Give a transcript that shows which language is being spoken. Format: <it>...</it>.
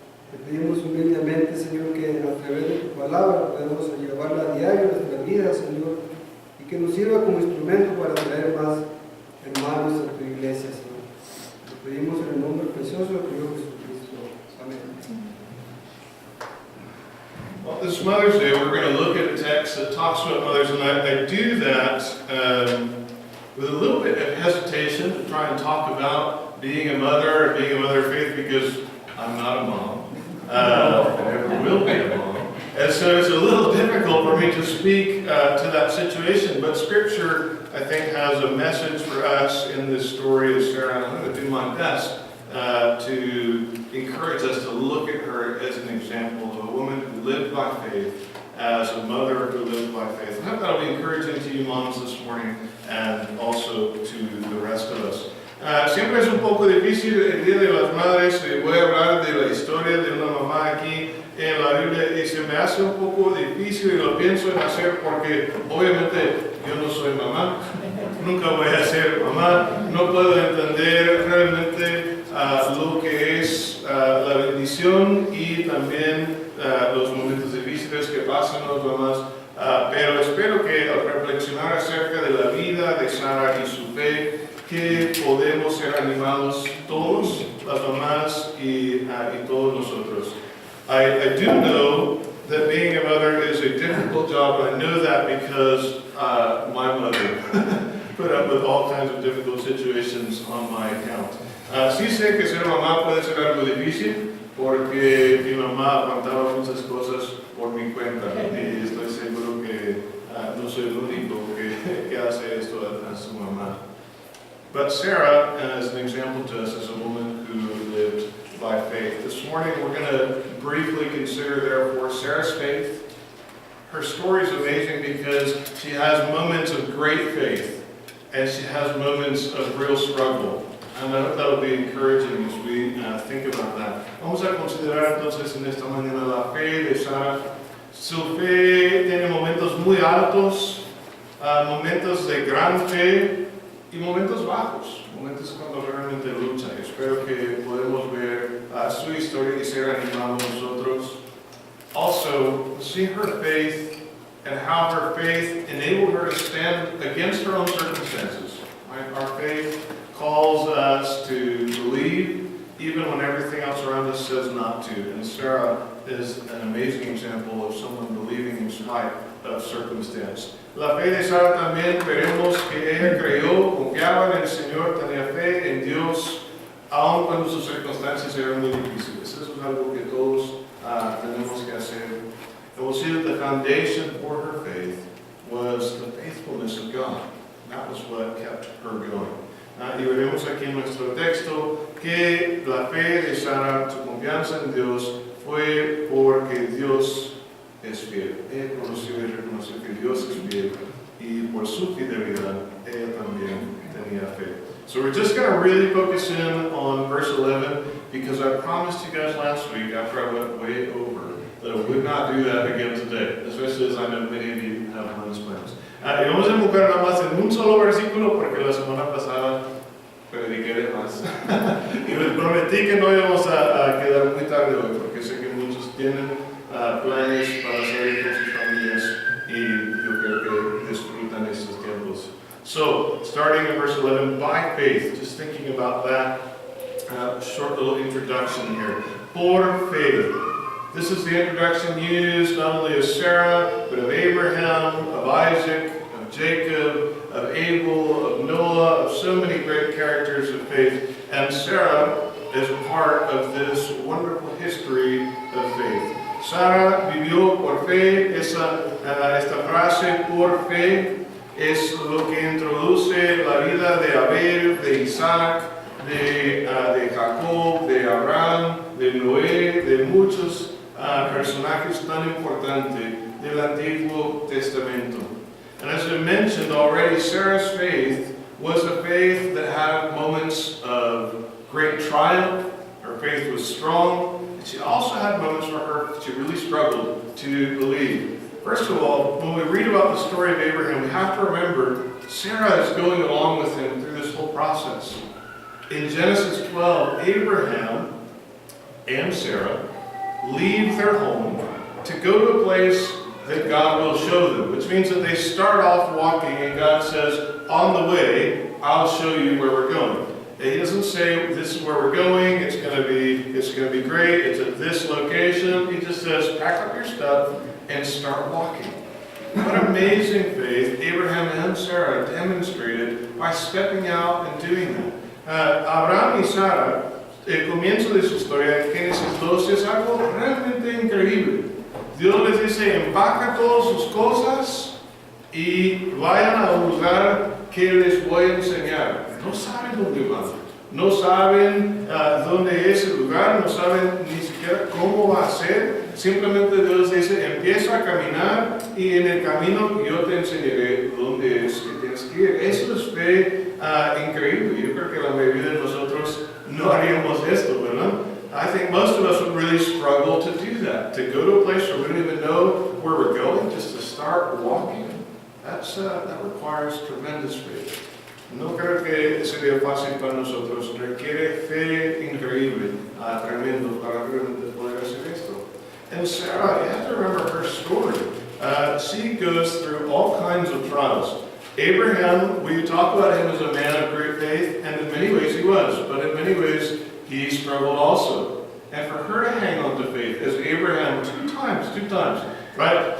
<es>Te pedimos humildemente, Señor, que a través de tu palabra podamos llevarla a diario a nuestra vida, Señor, y que nos sirva como instrumento para traer más hermanos a tu iglesia, Señor. Te pedimos en el nombre precioso de tu Hijo Jesucristo. Amén.</es> <en>Well, this Mother's Day, we're going to look at a text that talks about mothers, and I do that with a little bit of hesitation to try and talk about being a mother and being a mother of faith, because I'm not a mom. I never will be a mom. And so it's a little difficult for me to speak to that situation, but Scripture, I think, has a message for us in this story of Sarah. I'm going to do my best to encourage us to look at her as an example of a woman who lived by faith, as a mother who lived by faith. And I hope that'll be encouraging to you moms this morning, and also to the rest of us.</en> <es>Siempre es un poco difícil el Día de las Madres. Voy a hablar de la historia de una mamá aquí en la Biblia, y se me hace un poco difícil, y lo pienso en hacer porque obviamente yo no soy mamá, nunca voy a ser mamá, no puedo entender realmente lo que es la bendición y también los momentos difíciles que pasan las mamás, pero espero que al reflexionar acerca de la vida de Sara y su fe, que podemos ser animados todos, las mamás y todos nosotros.</es> <en>I do know that being a mother is a difficult difficult job, and I know that because my mother put up with all kinds of difficult situations on my account.</en> <es>Sí sé que ser mamá puede ser algo difícil, porque mi mamá aguantaba muchas cosas por mi cuenta, y estoy seguro que no soy el único que hace esto a su mamá.</es> <en>But Sarah, as an example to us, is a woman who lived by faith. This morning we're going to briefly consider, therefore, Sarah's faith. Her story is amazing because she has moments of great faith, and she has moments of real struggle. And I hope that will be encouraging as we think about that.</en> <es>Vamos a considerar entonces en esta mañana la fe de Sara. Su fe tiene momentos muy altos, momentos de gran fe y momentos bajos, momentos cuando realmente lucha. Espero que podamos ver su historia y ser animados nosotros.</es> <en>Also, see her faith and how her faith enabled her to stand against her own circumstances. Right? Our faith calls us to believe even when everything else around us says not to. And Sarah is an amazing example of someone believing in spite of circumstance.</en> <es>La fe de Sara también veremos que ella creyó, confiaba en el Señor, tenía fe en Dios, aun cuando sus circunstancias eran muy difíciles. Eso es algo que todos tenemos que hacer.</es> <en>And we'll see that the foundation for her faith was the faithfulness of God. That was what kept her going.</en> <es>Y veremos aquí en nuestro texto que la fe de Sara, su confianza en Dios, fue porque Dios es fiel. Ella conoció y reconoció que Dios es fiel, y por su fidelidad ella también tenía fe.</es> <en>So we're just going to really focus in on verse 11, because I promised you guys last week, after I went way over, that I would not do that again today, especially as I know many of you have those plans.</en> <es>Y vamos a enfocar nada más en un solo versículo, porque la semana pasada prediqué de más. Y les prometí que no íbamos a quedar muy tarde hoy, porque sé que muchos tienen planes para salir con sus familias, y yo creo que disfrutan estos tiempos.</es> <en>So, starting in verse 11, by faith, just thinking about that short little introduction here.</en> <es>Por</es> <en>faith. This is the introduction used not only of Sarah, but of Abraham, of Isaac, of Jacob, of Abel, of Noah, of so many great characters of faith. And Sarah is part of this wonderful history of faith.</en> <es>Sara vivió por fe. Esta frase, por fe, es lo que introduce la vida de Abel, de Isaac, de Jacob, de Abraham, de Noé, de muchos personajes tan importantes del Antiguo Testamento.</es> <en>And as I mentioned already, Sarah's faith was a faith that had moments of great triumph. Her faith was strong, and she also had moments where she really struggled to believe. First of all, when we read about the story of Abraham, we have to remember Sarah is going along with him through this whole process. In Genesis 12, Abraham and Sarah leave their home to go to a place that God will show them, which means that they start off walking and God says, on the way, I'll show you where we're going. He doesn't say, this is where we're going, it's going to be great, it's at this location. He just says, pack up your stuff and start walking. What amazing faith Abraham and Sarah demonstrated by stepping out and doing that.</en> <es>Abraham y Sara, el comienzo de su historia en Génesis 12 es algo realmente increíble. Dios les dice, empaca todas sus cosas y vayan a un lugar que les voy a enseñar. No saben dónde van, no saben dónde es el lugar, no saben ni siquiera cómo va a ser. Simplemente Dios dice, empieza a caminar y en el camino yo te enseñaré dónde es que tienes que ir. Eso es fe increíble. Yo creo que la mayoría de nosotros no haríamos esto, ¿verdad?</es> <en>I think most of us would really struggle to do that, to go to a place where we don't even know where we're going, just to start walking. That requires tremendous faith.</en> <es>No creo que sería fácil para nosotros. Requiere fe increíble, tremendo, para realmente poder hacer esto.</es> <en>And Sarah, you have to remember her story. She goes through all kinds of trials. Abraham, we talk about him as a man of great faith, and in many ways he was, but in many ways he struggled also. And for her to hang on to faith, as Abraham two times, right?</en>